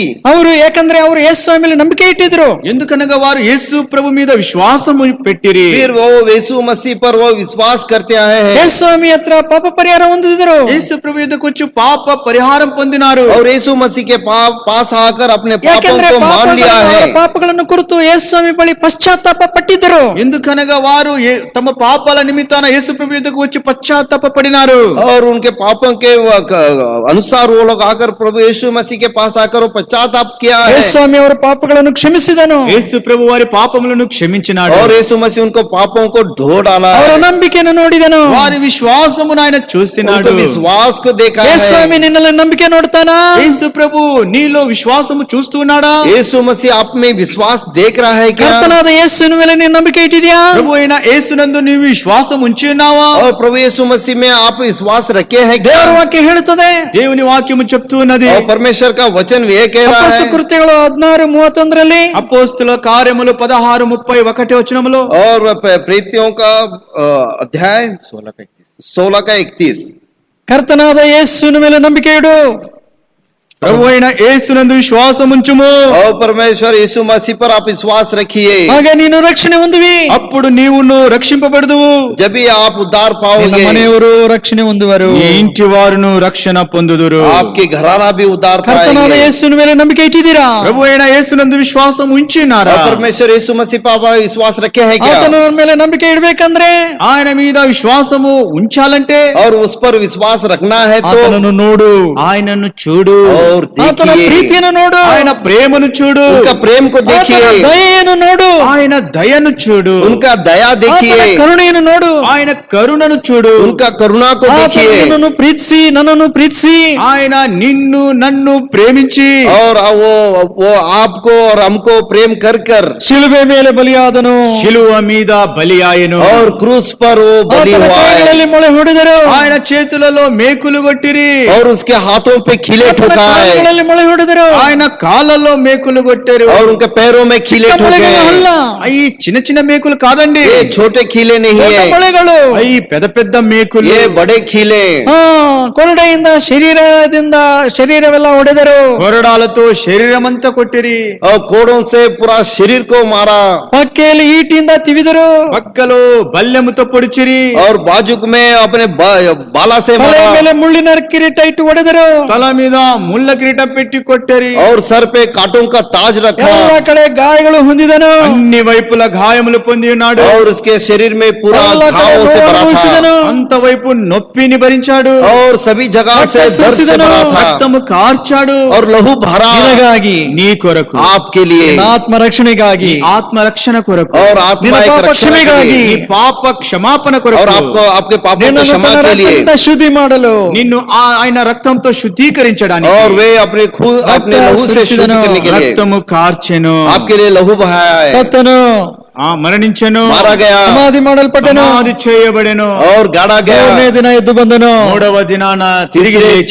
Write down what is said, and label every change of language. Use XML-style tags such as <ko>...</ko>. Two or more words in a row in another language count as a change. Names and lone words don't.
<kn>ಅವರು ಯಾಕಂದ್ರೆ ಅವರು ಯೇಸು ಸ್ವಾಮಿ ಮೇಲೆ ನಂಬಿಕೆ ಇಟ್ಟಿದ್ರು.</kn> <te>ఎందుకనగా వారు యేసు ప్రభు మీద విశ్వాసము పెట్టిరి.</te> <hi>फिर वो यीशु मसीह पर वो विश्वास करते आए हैं।</hi> <kn>ಯೇಸು ಸ್ವಾಮಿ ಹತ್ರ ಪಾಪ ಪರಿಹಾರ ಹೊಂದಿದ್ರು.</kn> <te>యేసు ప్రభు యొద్దకు వచ్చి పాప పరిహారం పొందినారు.</te> <hi>और यीशु मसीह के पास आकर अपने पापों</hi> <kn>ಯಾಕಂದ್ರೆ</kn> <hi>को मान लिया है।</hi> <kn>ಪಾಪಗಳನ್ನು ಕುರಿತು ಯೇಸು ಸ್ವಾಮಿ ಬಳಿ ಪಶ್ಚಾತ್ತಾಪ ಪಟ್ಟಿದ್ದರು.</kn> <te>ఎందుకనగా వారు తమ పాపాల నిమిత్తాన యేసు ప్రభు యొద్దకు వచ్చి పశ్చాత్తాప పడినారు.</te> <hi>और उनके पापों के अनुसार वो लोग आकर प्रभु यीशु मसीह के पास आकर वो पश्चाताप किया है।</hi> <kn>ಯೇಸು ಸ್ವಾಮಿ ಅವರ ಪಾಪಗಳನ್ನು ಕ್ಷಮಿಸಿದನು.</kn> <te>యేసు ప్రభు వారి పాపములను క్షమించినాడు.</te> <hi>और यीशु मसीह उनको पापों को धो डाला</hi> <kn>ಅವರ</kn> <hi>है।</hi> <kn>ನಂಬಿಕೆಯನ್ನು ನೋಡಿದನು.</kn> <te>వారి విశ్వాసమును ఆయన చూసినాడు.</te> <hi>उनको विश्वास को देखा</hi> <kn>ಯೇಸು</kn> <hi>है।</hi> <kn>ಸ್ವಾಮಿ ನಿನ್ನಲ್ಲಿ ನಂಬಿಕೆ ನೋಡ್ತಾನಾ?</kn> <te>యేసు ప్రభు నీలో విశ్వాసము చూస్తున్నాడా?</te> <hi>यीशु मसीह आप में विश्वास देख रहा है क्या?</hi> <kn>ಕರ್ತನಾದ ಯೇಸುವಿನ ಮೇಲೆ ನೀನು ನಂಬಿಕೆ ಇಟ್ಟಿದ್ಯಾ?</kn> <te>ప్రభు అయిన యేసునందు నీవు విశ్వాసం ఉంచి ఉన్నావా?</te> <hi>और प्रभु यीशु मसीह में आप विश्वास रखे हैं क्या?</hi> <kn>ದೇವರ ವಾಕ್ಯ ಹೇಳುತ್ತದೆ.</kn> <te>దేవుని వాక్యము చెప్తూ ఉన్నది.</te> <hi>और परमेश्वर का वचन वे कह रहा</hi> <kn>ಅಪೊಸ್ತಲ</kn> <hi>है।</hi> <kn>ಕೃತ್ಯಗಳು 16:31</kn> <te>అపోస్తుల కార్యములు 16:31 వచనములో,</te> <hi>और प्रीतियों का अध्याय 16 का 31,</hi> <kn>ಕರ್ತನಾದ ಯೇಸುವಿನ ಮೇಲೆ ನಂಬಿಕೆ ಇಡು.</kn> <te>ప్రభు అయిన యేసునందు విశ్వాసం ఉంచుము,</te> <hi>और परमेश्वर यीशु मसीह पर आप विश्वास रखिए,</hi> <kn>ಆಗ ನೀನು ರಕ್ಷಣೆ ಹೊಂದುವಿ.</kn> <te>అప్పుడు నీవును రక్షింపబడదువు.</te> <hi>जब भी आप उद्धार</hi> <kn>ನಿನ್ನ</kn> <hi>पाओगे</hi> <kn>ಮನೆಯವರು ರಕ್ಷಣೆ ಹೊಂದುವರು.</kn> <te>నీ ఇంటి వారును రక్షణ పొందుదురు.</te> <hi>आपके घराना भी उद्धार</hi> <kn>ಕರ್ತನಾದ</kn> <hi>पाएंगे।</hi> <kn>ಯೇಸುವಿನ ಮೇಲೆ ನಂಬಿಕೆ ಇಟ್ಟಿದ್ದೀರಾ?</kn> <te>ప్రభు అయిన యేసునందు విశ్వాసం ఉంచినారా?</te> <hi>और परमेश्वर यीशु मसीह पर आप विश्वास रखे हैं क्या?</hi> <kn>ಆತನ ಮೇಲೆ ನಂಬಿಕೆ ಇಡಬೇಕಂದ್ರೆ</kn> <te>ఆయన మీద విశ్వాసము ఉంచాలంటే</te> <hi>और उस पर विश्वास रखना है तो</hi> <kn>ಆತನನ್ನು ನೋಡು,</kn> <te>ఆయనను చూడు,</te> <hi>और</hi> <kn>ಆತನ</kn> <hi>देखिए</hi> <kn>ಪ್ರೀತಿಯನ್ನು ನೋಡು,</kn> <te>ఆయన ప్రేమను చూడు,</te> <hi>उनका प्रेम को</hi> <kn>ಆತನ</kn> <hi>देखिए,</hi> <kn>ದಯೆಯನ್ನು ನೋಡು,</kn> <te>ఆయన దయను చూడు,</te> <hi>उनका दया</hi> <kn>ಆತನ</kn> <hi>देखिए,</hi> <kn>ಕರುಣೆಯನ್ನು ನೋಡು,</kn> <te>ఆయన కరుణను చూడు,</te> <hi>उनका करुणा को</hi> <kn>ಆತನು</kn> <hi>देखिए,</hi> <kn>ನಿನ್ನನ್ನು ಪ್ರೀತಿಸಿ ನನ್ನನ್ನು ಪ್ರೀತಿಸಿ</kn> <te>ఆయన నిన్ను నన్ను ప్రేమించి</te> <hi>और वो आपको और हमको प्रेम कर कर</hi> <kn>ಶಿಲುಬೆ ಮೇಲೆ ಬಲಿಯಾದನು.</kn> <te>శిలువ మీద బలి ఆయను,</te> <hi>और क्रूस पर वो बलि</hi> <kn>ಆತನ</kn> <hi>हुआ है,</hi> <kn>ಕೈಗಳಲ್ಲಿ ಮೊಳೆ ಹೊಡೆದರು,</kn> <te>ఆయన చేతులలో మేకులు కొట్టిరి,</te> <hi>और उसके हाथों पे खिले</hi> <kn>ಆತನ</kn> <hi>ठुकाए,</hi> <kn>ಕಾಲುಗಳಲ್ಲಿ ಮೊಳೆ ಹೊಡೆದರು,</kn> <te>ఆయన కాళ్ళలో మేకులు కొట్టారు.</te> <hi>और उनके पैरों में खिले</hi> <kn>ಚಿಕ್ಕ ಮೊಳೆಗಳು</kn> <hi>ठुके।</hi> <kn>ಅಲ್ಲ,</kn> <te>అవి చిన్న చిన్న మేకులు కాదండి,</te> <hi>ये छोटे खिले नहीं</hi> <kn>ದೊಡ್ಡ</kn> <hi>है,</hi> <kn>ಮೊಳೆಗಳು.</kn> <te>అవి పెద్ద పెద్ద మేకులు.</te> <hi>ये बड़े खिले।</hi> <kn>ಕೊರಡೆಯಿಂದ ಶರೀರವೆಲ್ಲ ಹೊಡೆದರು,</kn> <te>కొరడాలతో శరీరం అంతా కొట్టిరి,</te> <hi>और कोड़ों से पूरा शरीर को मारा,</hi> <kn>ಪಕ್ಕೆಯಲ್ಲಿ ಈಟಿಯಿಂದ ತಿವಿದರು,</kn> <te>పక్కలో బల్లెముతో పొడిచిరి,</te> <hi>और बाजुक में अपने बाला से</hi> <kn>ತಲೆ</kn> <hi>मारा,</hi> <kn>ಮೇಲೆ ಮುಳ್ಳಿನ ಕಿರೀಟ ಇಟ್ಟು ಹೊಡೆದರು,</kn> <te>తల మీద ముళ్ళ కిరీటం పెట్టి కొట్టరి,</te> <hi>और सर पे कांटों का ताज रखा,</hi> <kn>ಎಲ್ಲ ಕಡೆ ಗಾಯಗಳು ಹೊಂದಿದನು,</kn> <te>అన్ని వైపుల గాయములు పొంది ఉన్నాడు,</te> <hi>और उसके शरीर में पूरा</hi> <kn>ಎಲ್ಲ ಕಡೆ</kn> <hi>घावों से भरा</hi> <kn>ನೋವಿಸಿದನು,</kn> <hi>था,</hi> <te>అంత వైపు నొప్పిని భరించాడు,</te> <hi>और सभी जगह से दर्द से भरा था,</hi> <te>రక్తము కార్చాడు,</te> <hi>और लहू भरा</hi> <kn>ನಿನಗಾಗಿ,</kn> <te>నీ కొరకు,</te> <hi>आपके लिए,</hi> <kn>ನಿನ್ನ ಆತ್ಮ ರಕ್ಷಣೆಗಾಗಿ,</kn> <te>ఆత్మ రక్షణ కొరకు,</te> <hi>और आत्मा</hi> <kn>ನಿನ್ನ</kn> <hi>एक</hi> <kn>ಪಾಪ</kn> <hi>रक्षण के</hi> <kn>ಕ್ಷಮೆಗಾಗಿ,</kn> <hi>लिए,</hi> <te>నీ పాప క్షమాపణ</te> <hi>और</hi> <te>కొరకు,</te> <hi>आपको आपके पापों को</hi> <kn>ನಿನ್ನನ್ನು</kn> <hi>क्षमा</hi> <kn>ತನ್ನ</kn> <hi>के लिए,</hi> <kn>ರಕ್ತದಿಂದ ಶುದ್ಧಿ ಮಾಡಲು,</kn> <te>నిన్ను ఆయన రక్తంతో శుద్ధీకరించడానికి,</te> <hi>और वे अपने अपने लहू से शुद्ध करने के लिए</hi> <te>రక్తము కార్చెను,</te> <hi>आपके लिए लहू बहाया है,</hi> <kn>ಸತ್ತನು,</kn> <te>మరణించెను,</te> <hi>मारा गया,</hi> <kn>ಸಮಾಧಿ ಮಾಡಲ್ಪಟ್ಟನು,</kn> <te>సమాధి చేయబడెను,</te> <hi>और गाड़ा</hi> <kn>ಮೂರನೇ</kn> <hi>गया,</hi> <kn>ದಿನ ಎದ್ದು ಬಂದನು,</kn> <te>మూడవ దినాన తిరిగి లేచి</te>